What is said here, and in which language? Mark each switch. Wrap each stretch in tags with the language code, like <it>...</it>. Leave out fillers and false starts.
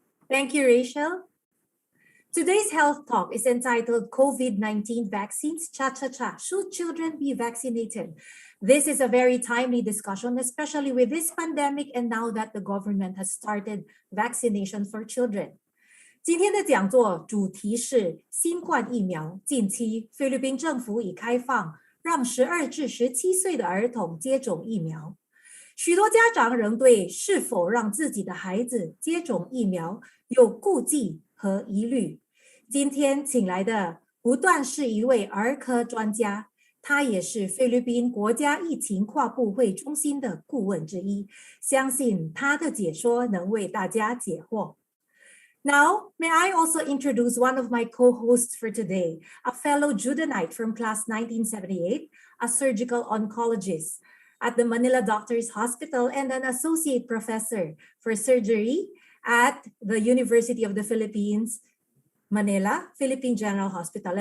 <en>Thank you, Rachel. Today's health talk is entitled COVID-19 Vaccines Cha-Cha-Cha. Should children be vaccinated? This is a very timely discussion, especially with this pandemic and now that the government has started vaccination for children.</en> <zh>今天的讲座主题是新冠疫苗。近期，菲律宾政府已开放让12至17岁的儿童接种疫苗。许多家长仍对是否让自己的孩子接种疫苗有顾忌和疑虑。今天请来的不但是一位儿科专家，他也是菲律宾国家疫情跨部会中心的顾问之一，相信他的解说能为大家解惑。</zh> <en>Now, may I also introduce one of my co-hosts for today, a fellow Judeite from class 1978, a surgical oncologist at the Manila Doctors Hospital and an associate professor for surgery at the University of the Philippines, Manila, Philippine General Hospital.</en>